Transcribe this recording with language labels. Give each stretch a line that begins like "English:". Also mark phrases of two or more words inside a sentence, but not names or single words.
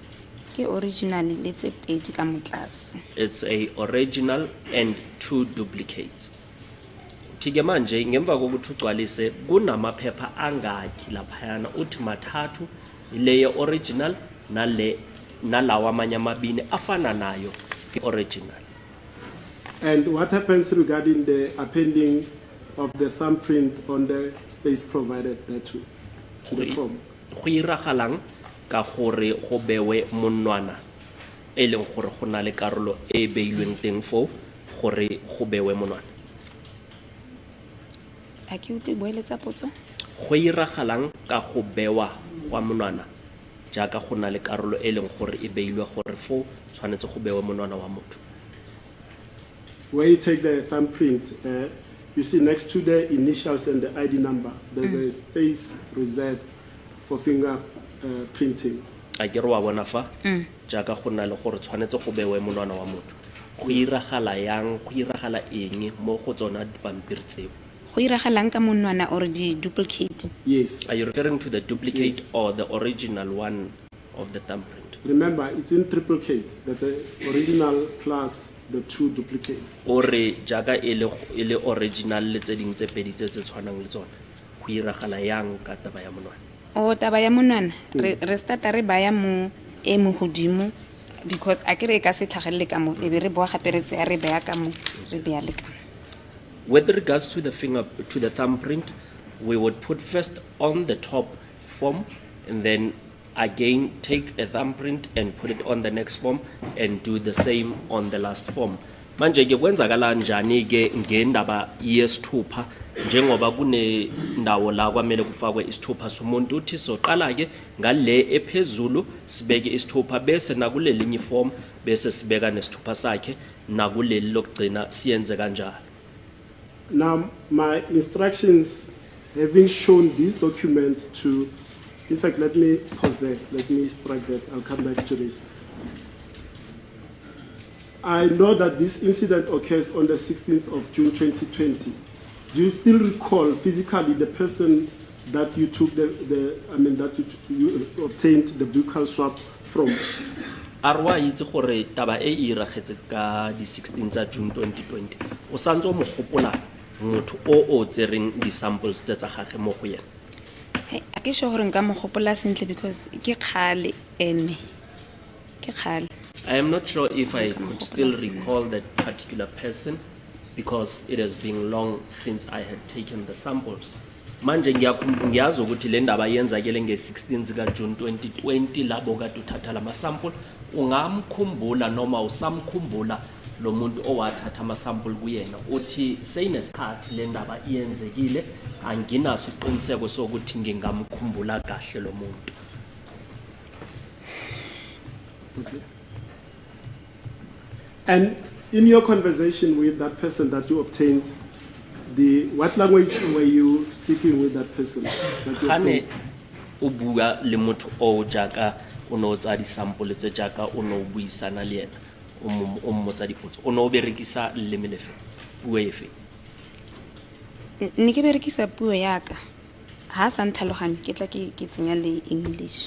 Tswana: ke original le tse 2 ka motlase.
English: It's a original and 2 duplicates.
Zulu: Thike manje ngemva kokuthi ugcwalise kunamaphepha angakhi laphayana uthi mathathu ile original nalawa amanye amabini afana nayo original.
English: And what happens regarding the appending of the thumbprint on the space provided there to the form?
Tswana: Go iragalang ka gore go bewe monwana e leng gore go na le karolo e beilweng teng fo gore go bewe monwana. A ke utlwe boeletsa potso? Go iragalang ka go bewa gwa monwana jaaka go na le karolo e leng gore e beilwe gore fo tshwanetse go bewe monwana wa motho.
English: Where you take the thumbprint, you see next to the initials and the ID number, there's a space reserved for finger printing.
Tswana: A ke re wa bona fa jaaka go na le gore tshwanetse go bewe monwana wa motho. Go iragala yang, go iragala eng mo go tsona dipampiri tseo? Go iragalang ka monwana or di duplicate?
English: Yes. Are you referring to the duplicate Yes. or the original one of the thumbprint? Remember, it's in triplicate. That's a original plus the 2 duplicates.
Tswana: Ore jaaka ele original le tse ding tse pedi tse tshwanang le tsona. Go iragala yang ka taba ya monwana? O taba ya monwana re starta re baya mo e mo hodimo because a kere ka se tlhagelle ka mo e be re boa gape re tse re baya ka mo re bea le ka mo.
English: With regards to the thumbprint, we would put first on the top form and then again take a thumbprint and put it on the next form and do the same on the last form.
Zulu: Manje ke kwenzakala njani ke ngendaba yesithupha njengoba kune ndawo la kwamele kufakwe isithupha somuntu uthi soqala ke ngale ephezulu sibeke isithupha bese nakuleli linye form bese sibeka nesithupha sakhe nakuleli lokugcina siyenze kanjalo.
English: Now, my instructions, having shown this document to, in fact, let me pause there. Let me strike that. I'll come back to this. I know that this incident occurs on the 16th of June 2020. Do you still recall physically the person that you took that you obtained the buccal swab from?
Tswana: Arwa itse gore taba e iragetse ka di 16 tsa June 2020. O santse mo gopola motho o tsereng di samples tsa gagwe mo go yena. Hey, a ke sure gore nka mo gopola sentle because ke khale ene. Ke khale.
English: I am not sure if I could still recall that particular person because it has been long since I had taken the samples.
Zulu: Manje ngiyazi ukuthi le ndaba yenzakele nge-16 zika June 2020 labo kade uthatha lama sample ungamkhumbula noma usamkhumbula lo muntu owathatha ama sample kuyena uthi seyinesikhathi le ndaba iyenzekile anginaso isiqiniseko sokuthi ngingamkhumbula kahle lo muntu.
English: Okay. And in your conversation with that person that you obtained, what language were you speaking with that person? That you Khane obtained?
Tswana: o bua le motho o jaaka o no tsa di sample tse jaaka o no buisana le yena o mmotsa dipotso o no berekisa leleme lefe puo efe ne ke berekisa puo ya ka ha sa ntlhaloganye ke tla ke tsenya le English